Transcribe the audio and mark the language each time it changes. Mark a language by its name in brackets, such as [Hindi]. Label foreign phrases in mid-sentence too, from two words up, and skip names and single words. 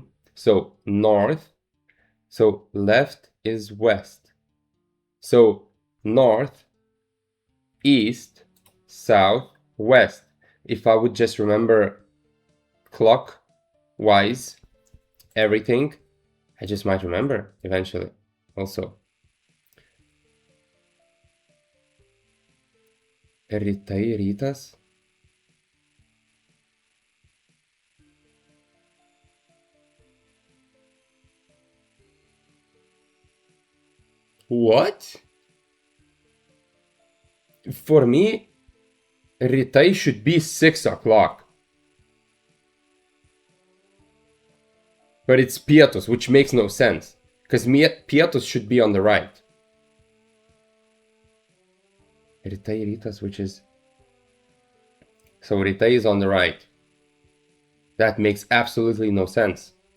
[English] So north, so left is west. So north, east, south, west. If I would just remember clockwise everything, I just might remember eventually also. [Lithuanian] Rytai, rytas. [English] What? For me, rytai should be 6 o'clock. But it's pietus, which makes no sense. Because pietus should be on the right. [Lithuanian] Rytai, rytas, [English] which is... So rytai is on the right. That makes absolutely no sense.